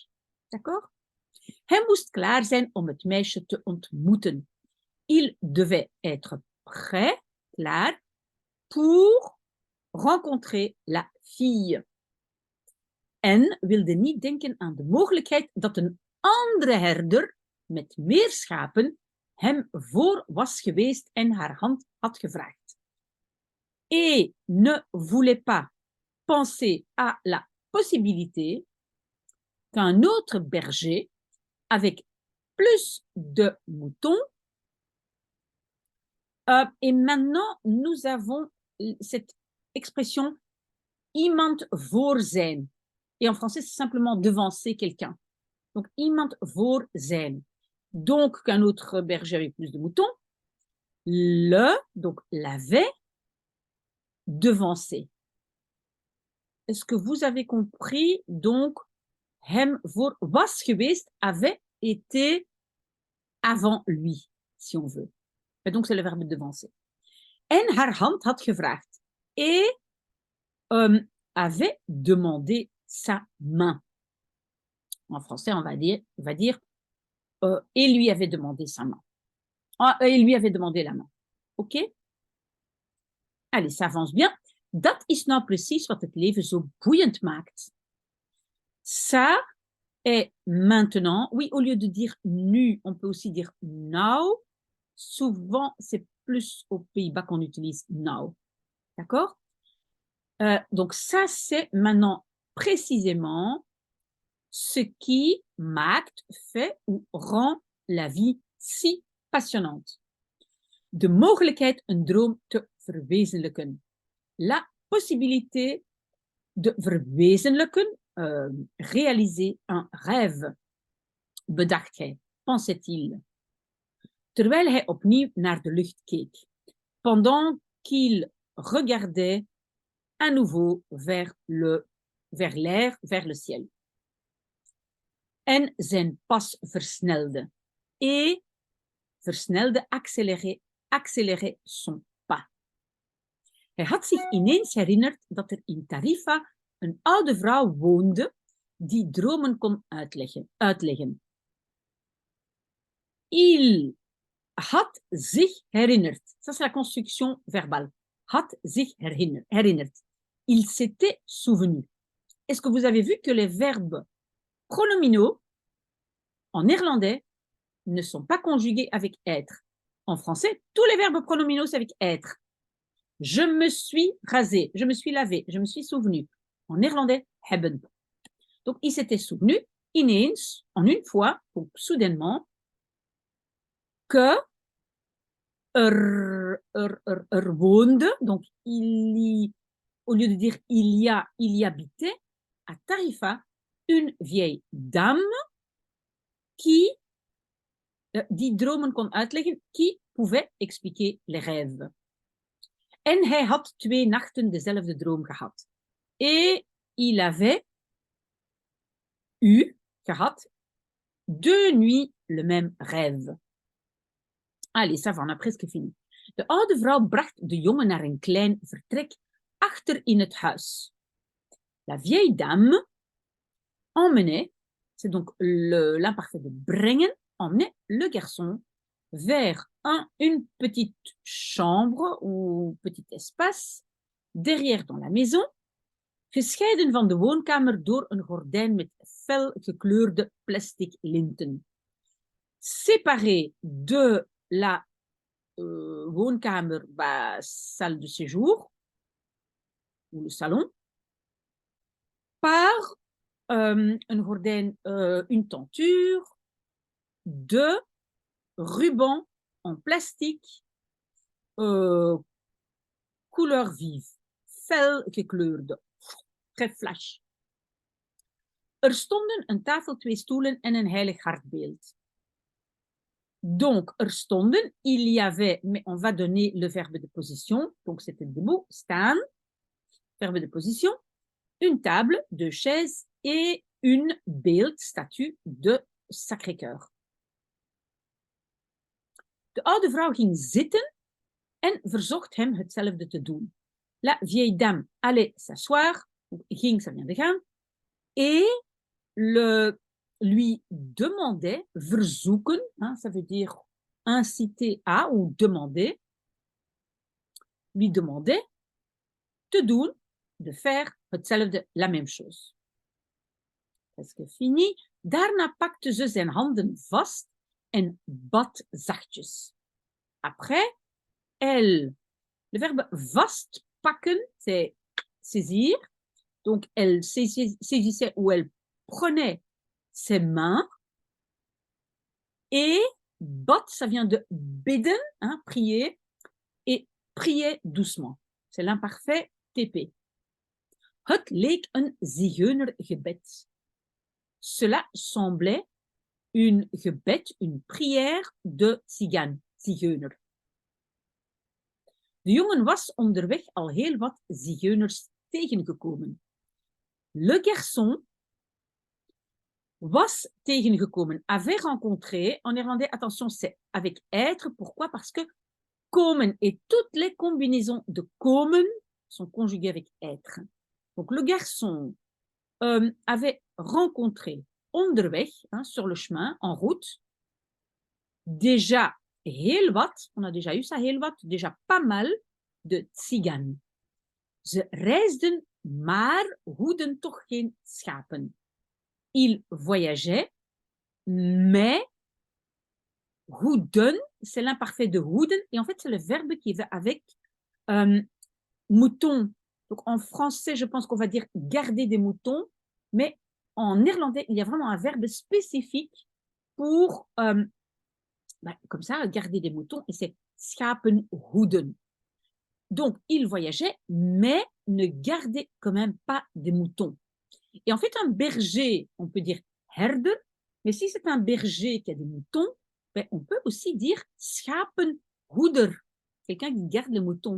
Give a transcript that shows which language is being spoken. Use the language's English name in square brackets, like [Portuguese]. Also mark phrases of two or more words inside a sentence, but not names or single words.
[French] D'accord? [Dutch] Hij moest klaar zijn om het meisje te ontmoeten. [French] Il devait être prêt, klaar, pour rencontrer la fille. [Dutch] En wilde niet denken aan de mogelijkheid dat een andere herder met meer schapen hem voor was geweest en haar hand had gevraagd. [French] Et ne voulait pas penser à la possibilité qu'un autre berger avec plus de moutons. Et maintenant, nous avons cette expression [Dutch] iemand voor zijn. [French] Et en français, c'est simplement devancer quelqu'un. Donc, [Dutch] iemand voor zijn. [French] Donc, qu'un autre berger avec plus de moutons. Le, donc l'avait. devancer. Est-ce que vous avez compris? Donc, [Dutch] hem voor was geweest, [French] avait été avant lui, si on veut. Et donc, c'est le verbe devancer. [Dutch] En haar hand had gevraagd. [French] Et avait demandé sa main. En français, on va dire et lui avait demandé sa main. Et lui avait demandé la main. OK? Allez, ça avance bien. [Dutch] Dat is nou precies wat het leven zo boeiend maakt. [French] Ça est maintenant. Oui, au lieu de dire nu, on peut aussi dire now. Souvent, c'est plus aux Pays-Bas qu'on utilise now. D'accord? Donc, ça, c'est maintenant précisément ce qui maakt, fait ou rend la vie si passionnante. [Dutch] De mogelijkheid een droom te verwezenlijken. [French] La possibilité de verwezenlijken, réaliser un rêve, [Dutch] bedacht hij, [French] pensait-il. [Dutch] Terwijl hij opnieuw naar de lucht keek. [French] Pendant qu'il regardait à nouveau vers l'air, vers le ciel. [Dutch] En zijn pas versnelde. [French] Et versnelde, accélérait son pas. [Dutch] Hij had zich ineens herinnerd dat er in Tarifa een oude vrouw woonde die dromen kon uitleggen. Il had zich herinnerd. [French] Ça, c'est la construction verbale. [Dutch] Had zich herinnerd. [French] Il s'était souvenu. Est-ce que vous avez vu que les verbes pronominaux en néerlandais ne sont pas conjugués avec être? En français, tous les verbes pronominaux, c'est avec être. Je me suis rasé, je me suis lavé, je me suis souvenu. En néerlandais, hebben. Donc, il s'était souvenu, ineens, en une fois, donc soudainement, que woonde, donc au lieu de dire il y habitait, à Tarifa, une vieille dame [Dutch] die dromen kon uitleggen, [French] qui pouvait expliquer les rêves. [Dutch] En hij had 2 nachten dezelfde droom gehad. [French] Et il avait gehad 2 nuits le même rêve. Allez, ça va, on a presque fini. [Dutch] De oude vrouw bracht de jongen naar een klein vertrek achter in het huis. [French] La vieille dame emmenait, c'est donc l'imparfait de brengen, emmenait le garçon vers une petite chambre ou petit espace derrière dans la maison, [Dutch] gescheiden van de woonkamer door een gordijn met fel gekleurde plastic linten. [French] Séparé de la woonkamer, salle de séjour, ou le salon, par [Dutch] een gordijn, [French] une tenture de ruban en plastique couleur vive, [Dutch] fel gekleurde, [French] très flash. [Dutch] Er stonden een tafel, 2 stoelen en een heilig hartbeeld. Donc, er stonden, [French] il y avait, mais on va donner le verbe de position, donc c'était debout, staan, verbe de position, une table, 2 chaises et une beeld, statue de Sacré-Cœur. [Dutch] De oude vrouw ging zitten en verzocht hem hetzelfde te doen. [French] La vieille dame allait s'asseoir, ging, ça vient de gaan, et lui demandait, verzoeken, hein, ça veut dire inciter à ou demander, lui demandait [Dutch] te doen, [French] de faire hetzelfde, la même chose. Presque fini. [Dutch] Daarna pakte ze zijn handen vast en bad zachtjes. [French] Après, le verbe vastpakken, c'est saisir. Donc, elle saisissait ou elle prenait ses mains. Et bad, ça vient de bidden, hein, prier, et prier doucement. C'est l'imparfait TP. [Dutch] Het leek een zigeunergebed. [French] Cela semblait une gebed, une prière de zigeuner. [Dutch] De jongen was onderweg al heel wat zigeuners tegengekomen. [French] Le garçon [Dutch] was tegengekomen, [French] avait rencontré. En néerlandais, attention, c'est avec être. Pourquoi? Parce que komen et toutes les combinaisons de komen sont conjuguées avec être. Donc, le garçon avait rencontré onderweg, hein, sur le chemin, en route, déjà [Dutch] heel wat, [French] on a déjà eu ça, [Dutch] heel wat, [French] déjà pas mal de tziganen. [Dutch] Ze reisden, maar hoeden toch geen schapen. [French] Ils voyageaient, mais hoeden, c'est l'imparfait de hoeden, et en fait, c'est le verbe qui va avec mouton. Donc, en français, je pense qu'on va dire garder des moutons, mais en néerlandais, il y a vraiment un verbe spécifique pour, comme ça, garder des moutons, et c'est [Dutch] schapen hoeden. [French] Donc, il voyageait, mais ne gardait quand même pas des moutons. Et en fait, un berger, on peut dire herder, mais si c'est un berger qui a des moutons, ben, on peut aussi dire schapenhoeder, quelqu'un qui garde les moutons.